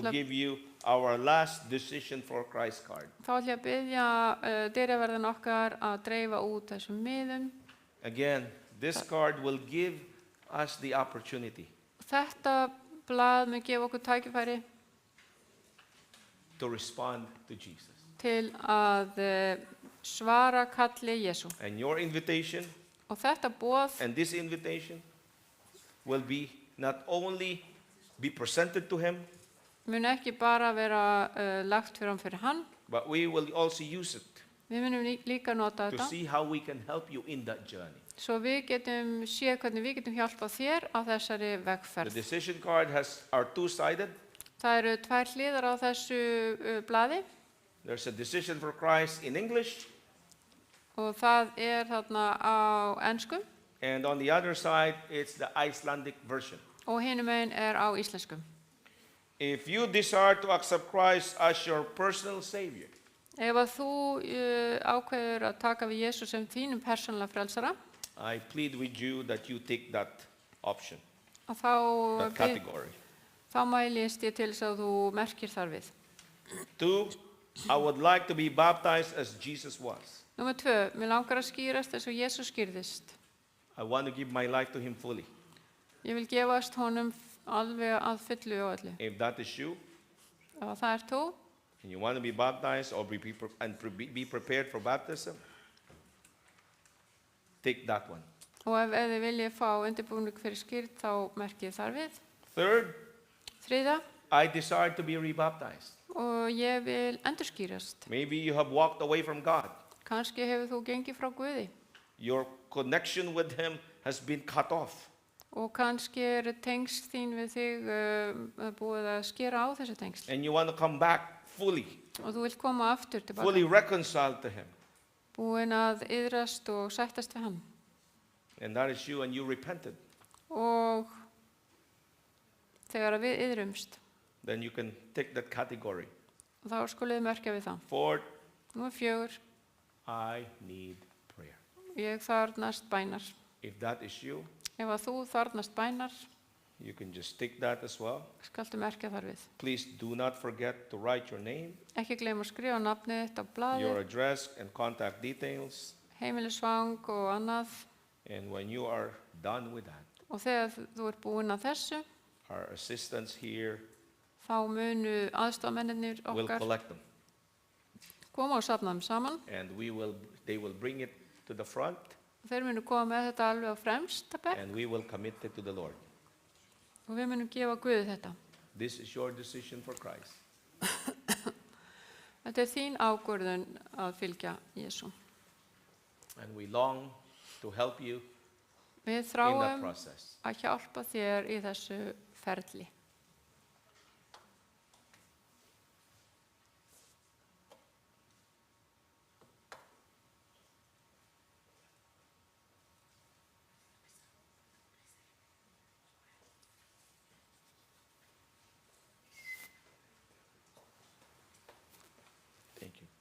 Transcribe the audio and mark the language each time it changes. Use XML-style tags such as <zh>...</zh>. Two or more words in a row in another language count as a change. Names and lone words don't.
<en>Club. give you our last decision for Christ card.</en> <is>Þá ætla ég að biðja dyraverðin okkar að dreifa út þessum miðum.</is> <en>Again, this card will give us the opportunity</en> <is>Þetta blað mun gefa okkur tækifæri</is> <en>to respond to Jesus.</en> <is>til að svara kalli Jesú.</is> <en>And your invitation</en> <is>Og þetta boð</is> <en>and this invitation will be not only be presented to him,</en> <is>mun ekki bara vera lagt fyrir hann,</is> <en>but we will also use it</en> <is>við munum líka nota</is> <en>to</en> <is>þetta,</is> <en>see how we can help you in that journey.</en> <is>svo við getum séð hvernig við getum hjálpað þér á þessari</is> <en>The</en> <is>vegferð.</is> <en>decision card are two-sided.</en> <is>Það eru tvær hliðar á þessu blaði</is> <en>There's a decision for Christ in English,</en> <is>og það þarna á ensku</is> <en>and on the other side, it's the Icelandic version.</en> <is>og hinum megin á íslensku.</is> <en>If you desire to accept Christ as your personal Savior,</en> <is>Ef að þú ákveður að taka við Jesú sem þínum persónulega frelsara,</is> <en>I plead with you that you take that option,</en> <is>og</is> <en>that category.</en> <is>þá mælist ég til þess að þú merkir þar við.</is> <en>2, I would like to be baptized as Jesus was.</en> <is>Númer 2, mér langar að skýrast eins og Jesús skýrðist.</is> <en>I want to give my life to him fully.</en> <is>Ég vil gefast honum alveg að fullu og öllu.</is> <en>If that is you,</en> <is>Og það þú,</is> <en>and you want to be baptized or be prepared for baptism, take that one.</en> <is>og ef þið viljið fá undirbúning fyrir skýrð, þá merkið þar við.</is> <en>3rd,</en> <is>3,</is> <en>I desire to be rebaptized.</en> <is>og ég vil endurskýrast.</is> <en>Maybe you have walked away from God.</en> <is>Kannski hefur þú gengið frá Guði</is> <en>Your connection with him has been cut off.</en> <is>og kannski tengsl þín við þig búið að skera á þessu tengsl</is> <en>And you want to come back fully</en> <is>og þú vilt koma aftur</is> <en>fully</en> <is>tilbaka,</is> <en>reconciled to him.</en> <is>búin að yðrast og sættast við hann.</is> <en>And that is you, and you repented.</en> <is>Og þegar við yðrumst,</is> <en>Then you can take that category.</en> <is>þá skulið merkja við það.</is> <en>4,</en> <is>Númer 4,</is> <en>I need prayer.</en> <is>ég þarnast bænar.</is> <en>If that is you,</en> <is>Ef að þú þarnast bænar,</is> <en>you can just take that as well.</en> <is>skaltu merkja þar við.</is> <en>Please do not forget to write your name,</en> <is>Ekki gleyma að skrifa nafnið þitt á</is> <en>your</en> <is>blaði,</is> <en>address, and contact details.</en> <is>heimilisvang og annað.</is> <en>And when you are done with that,</en> <is>Og þegar þú ert búin að þessu,</is> <en>our assistants here</en> <is>þá munu aðstofamennir</is> <en>will</en> <is>okkar</is> <en>collect them.</en> <is>koma og safna þeim saman.</is> <en>And they will bring it to the front,</en> <is>Þeir munu koma með þetta alveg á fremsta bekk</is> <en>and we will commit it to the Lord.</en> <is>og við munum gefa Guði þetta.</is> <en>This is your decision for Christ.</en> <is>Þetta þín ákvörðun að fylgja Jesú.</is> <en>And we long to help you</en> <is>Við</is> <en>in that</en> <is>þráum</is> <en>process.</en> <is>að hjálpa þér í þessu ferli.</is> <en>Thank you.</en>